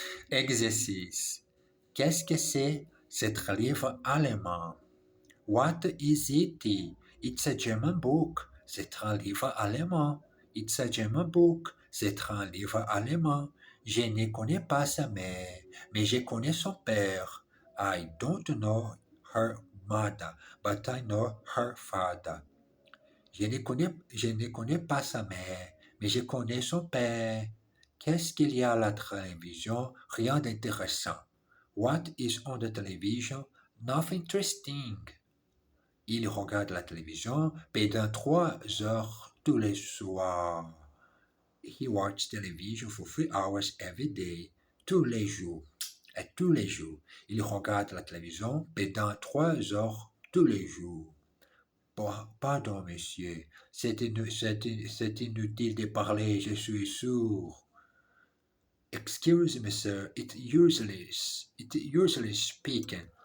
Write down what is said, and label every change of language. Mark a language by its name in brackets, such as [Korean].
[French] Exercice. Qu'est-ce que c'est? C'est un livre allemand. [English] What is it? It's a German book. [French] C'est un livre allemand. [English] It's a German book. [French] C'est un livre allemand. Je ne connais pas sa mère, mais je connais son père. [English] I don't know her mother, but I know her father. [French] Je ne connais pas sa mère, mais je connais son père. Qu'est-ce qu'il y a à la télévision? Rien d'intéressant. [English] What is on the television? Nothing interesting. [French] Il regarde la télévision pendant 3 heures tous les soirs. [English] He watches television for 3 hours every day. [French] Tous les jours. Et tous les jours. Il regarde la télévision pendant 3 heures tous les jours. Pardon, monsieur. C'est inutile de parler, je suis sourd. [English] Excuse me, sir. It usually speaking.